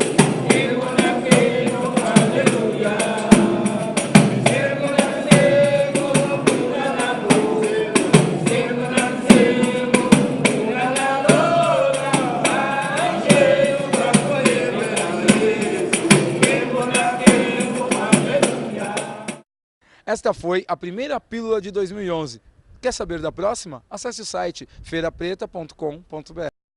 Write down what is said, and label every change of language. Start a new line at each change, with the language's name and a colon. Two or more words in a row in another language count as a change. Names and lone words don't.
Kongo: Kembo na kembo, hallelujah. Kembo na kembo, unana lola. Kembo na kembo, unana lola. Banjelu bako yembela Yesu. Kembo na kembo, hallelujah.
Portuguese: Esta foi a primeira pílula de 2011. Quer saber da próxima? Acesse o site feirapreta.com.br.